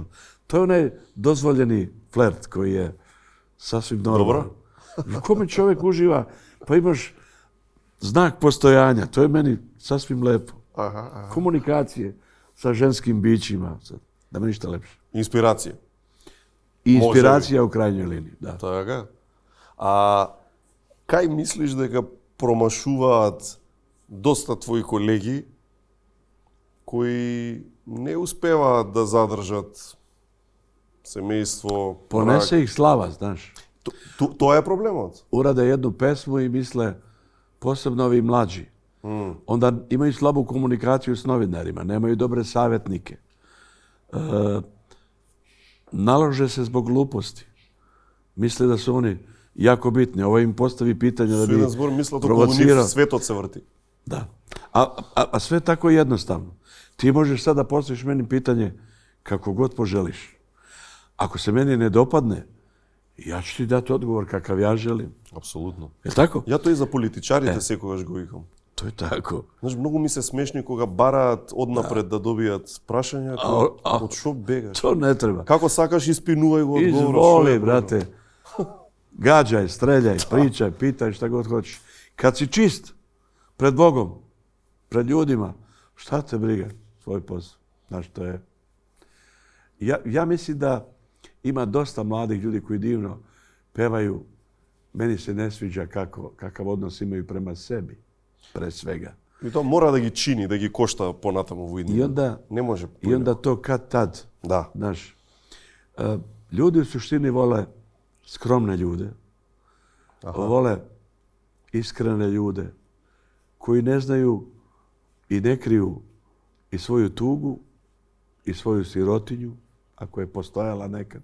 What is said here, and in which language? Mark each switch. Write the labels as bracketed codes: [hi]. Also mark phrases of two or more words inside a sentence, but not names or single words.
[sr] To je onaj dozvoljeni flert koji je sasvim normalan. U kome čovjek uživa, pa imaš znak postojanja. To je meni sasvim lepo. Komunikacije sa ženskim bićima. Da me ništa lepše. Inspiracija. I inspiracija u krajnjoj liniji. Da. [mk] Така. А кај мислиш дека промашуваат доста твои колеги кои не успеваат да задржат семејство, [sr] Понесе их слава, знаš. [mk] Тоа е проблемот. [sr] Urade jednu pesmu i misle, posebno ovi mlađi. Onda imaju slabu komunikaciju s novinarima, nemaju dobre savjetnike. Nalože se zbog gluposti. Misle da su oni jako bitni. Ovo im postavi pitanje da bi [mk] Со еден збор мислат околу [sr] provocirao. [mk] нив светот се врти. [sr] Da. A sve tako jednostavno. Ti možeš sada postaviš meni pitanje kako god poželiš. Ako se meni ne dopadne, ja ću ti dati odgovor kakav ja želim. [mk] Апсолутно. [sr] Je tako? [mk] Ја тоа и за политичарите секогаш го викам. [sr] To je tako. [mk] Знаеш, многу ми се смешни кога бараат однапред да добијат прашања, од што бегаш? [sr] To ne treba. [mk] Како сакаш испинувај го одговорот. [sr] Izvoli, brate. Gađaj, streljaj, pričaj, pitaj šta god hoćeš. Kad si čist pred Bogom, pred ljudima, šta te briga? Svoj posao. Znaš, to je... Ja mislim da ima dosta mladih ljudi koji divno pevaju. Meni se ne sviđa kakav odnos imaju prema sebi, pre svega. [mk] И тоа мора да ги чини, да ги кошта понатаму во иднина. Не може. [sr] I onda to kad tad. [mk] Да. [sr] Znaš, ljudi u suštini vole skromne ljude. Vole iskrene ljude koji ne znaju i ne kriju i svoju tugu i svoju sirotinju, ako je postojala nekad.